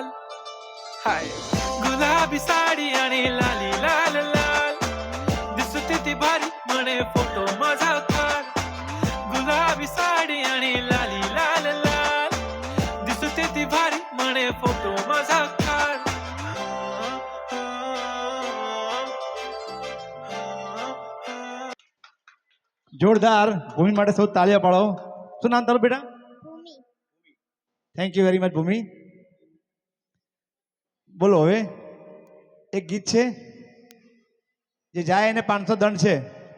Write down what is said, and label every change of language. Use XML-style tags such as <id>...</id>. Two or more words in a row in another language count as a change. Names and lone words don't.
<mr>हाय गुलाबी साडी आणि लाली लाल लाल, दिसते ती भारी म्हणे फोटो माझा काढ. गुलाबी साडी आणि लाली लाल लाल, दिसते ती भारी म्हणे फोटो माझा काढ.</mr> <gu>જોરદાર ભૂમિ માટે સૌ તાળીઓ પાડો. શું નામ તારું બેટા? ભૂમિ.</gu> <en>thank you very much</en> <gu>ભૂમિ. બોલો હવે એક ગીત છે જે જાય એને 500 દંડ છે.</gu>